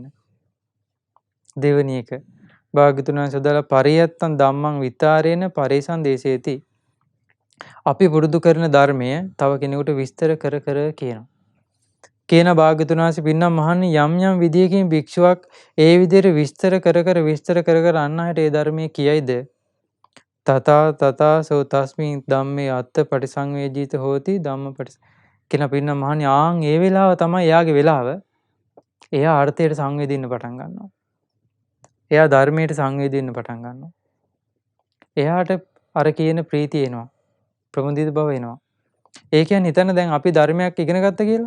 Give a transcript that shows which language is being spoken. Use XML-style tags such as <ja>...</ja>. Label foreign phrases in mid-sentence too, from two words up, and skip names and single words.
<si>දෙවෙනි එක භාග්‍යතුන් වහන්සේ වදාළ</si> <pi>පරියත්තං ධම්මං විතරේන පරේසං දේශේති.</pi> <si>අපි පුරුදු කරන ධර්මය තව කෙනෙකුට විස්තර කර කියනවා. කියන භාග්‍යතුන් වහන්සේ පින්නම් මහන්නේ යම් විදියකින් භික්ෂුවක් ඒ විදිහට විස්තර කර අන්න අයට ඒ ධර්මයේ කියයිද?</si> <pi>තථා සෝ තස්මින් ධම්මේ අත්ථ පටිසංවේජිත හෝති ධම්මපටි</pi> <si>කියන පින්නම් මහන්නේ ආන් ඒ වෙලාව තමයි එයාගේ වෙලාව. එයා අර්ථයට සංවේදෙන්න පටන් ගන්නවා. එයා ධර්මයට සංවේදෙන්න පටන් ගන්නවා. එයාට අර කියන ප්‍රීතිය එනවා. ප්‍රමුදිත බව එනවා. ඒ කියන්නේ හිතන්න දැන් අපි ධර්මයක් ඉගෙන ගත්ත කියලා.</si>